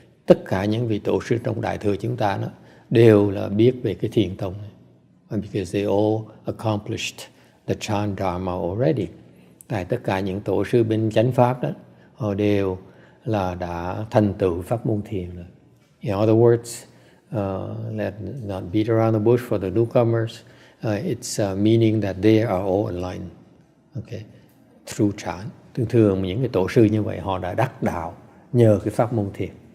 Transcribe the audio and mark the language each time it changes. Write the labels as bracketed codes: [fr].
[vi] Tất cả những vị tổ sư trong Đại Thừa chúng ta đó đều là biết về cái thiền tông này. [en] Because they all accomplished the Chan Dharma already. [vi] Tại tất cả những tổ sư bên chánh pháp đó, họ đều là đã thành tựu pháp môn thiền rồi. [en] In other words, let's not beat around the bush for the newcomers. It's meaning that they are all aligned. Okay, through Chan. [vi] Thường những cái tổ sư như vậy họ đã đắc đạo nhờ cái pháp môn thiền.